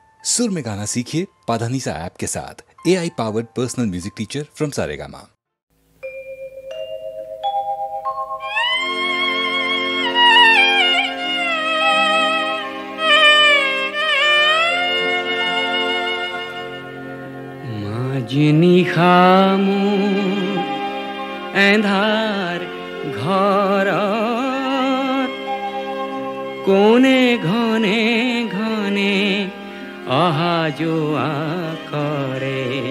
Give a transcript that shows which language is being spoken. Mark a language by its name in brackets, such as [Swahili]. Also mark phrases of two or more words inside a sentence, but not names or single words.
[Hindi] सुर में गाना सीखिए पाधानीसा ऐप के साथ। [English] AI powered personal music teacher from [Hindi] सारेगामा। [Assamese] মাজনিশা এন্ধাৰ ঘৰত কোনে ঘনে ঘনে অহা যোৱা কৰে,